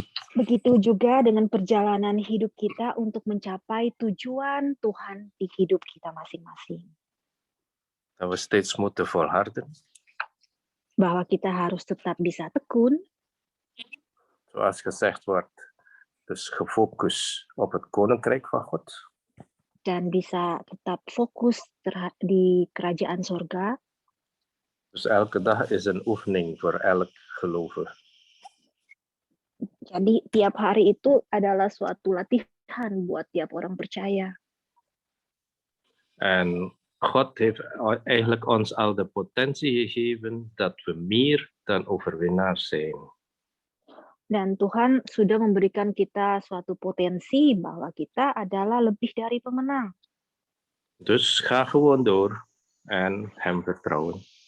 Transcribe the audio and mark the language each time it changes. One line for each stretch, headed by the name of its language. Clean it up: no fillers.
Indonesian: Begitu juga dengan perjalanan hidup kita untuk mencapai tujuan Tuhan di hidup kita masing-masing.
Dutch: Dat we steeds moeten volharden.
Indonesian: Bahwa kita harus tetap bisa tekun.
Dutch: Zoals gezegd wordt, dus gefocust op het koninkrijk van God.
Indonesian: Dan bisa tetap fokus di kerajaan sorga.
Dutch: Dus elke dag is een oefening voor elk gelovige.
Indonesian: Jadi tiap hari itu adalah suatu latihan buat tiap orang percaya.
Dutch: En God heeft eigenlijk ons al de potentie gegeven dat we meer dan overwinnaars zijn.
Indonesian: Dan Tuhan sudah memberikan kita suatu potensi bahwa kita adalah lebih dari pemenang.
Dutch: Dus ga gewoon door en hem vertrouwen.